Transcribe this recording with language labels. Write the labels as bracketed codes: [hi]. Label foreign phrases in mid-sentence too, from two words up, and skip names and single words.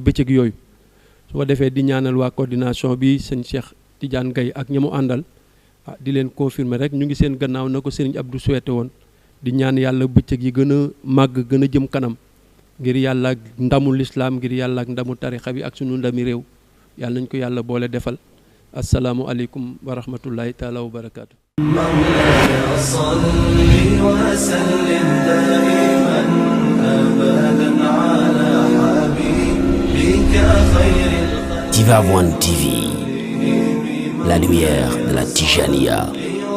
[wo] bëccëg yooyu su ko defee di ñaanal waa coordination bi sëñ Cheikh Tidiane Gaye ak ñi mu àndal di leen confirmer rek ñu ngi seen gannaaw na ko sëriñ Abdou souhaité woon di ñaan yàlla bëccëg yi gën a màgg gën a jëm kanam ngir yàlla ak ndamu lislaam ngir yàlla ak ndamu tarixa bi ak sunu ndami réew yàlla nañ ko yàlla boole defal [ar] السلام عليكم ورحمة الله تعالى وبركاته مولاي صل وسلم دائما أبدا على حبيبك خير [fr] Tivaouane TV, la lumière de la Tijania.